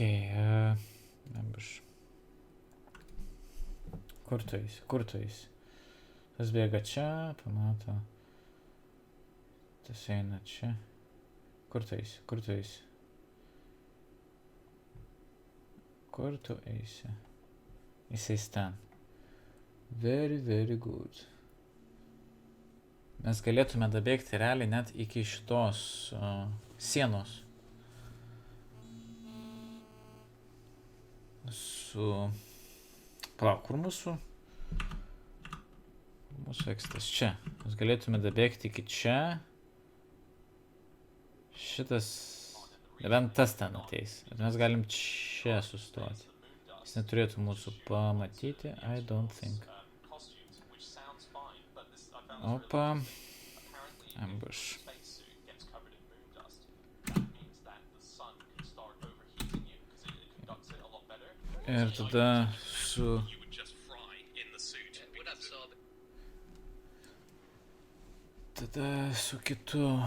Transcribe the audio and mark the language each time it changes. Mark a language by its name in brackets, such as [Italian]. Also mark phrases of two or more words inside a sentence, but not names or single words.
[Lithuanian] Ambush. Kur tu eisi? Kur tu eisi? Tas bėga čia, pamato. Tas eina čia. Kur tu eisi? Kur tu eisi? Kur tu eisi? Jisai ten. [English] Very, very good. [Lithuanian] Mes galėtume dabėgti realiai net iki šitos sienos. Su... Palauk, kur mūsų? Mūsų ekstas čia. Mes galėtume dabėgti iki čia. Šitas, nebent tas ten ateis. Bet mes galim čia sustoti. Jis neturėtų mūsų pamatyti, [English] I don't think. [Lithuanian] Opa. Ambush. Ir tada su... Tada su kitu...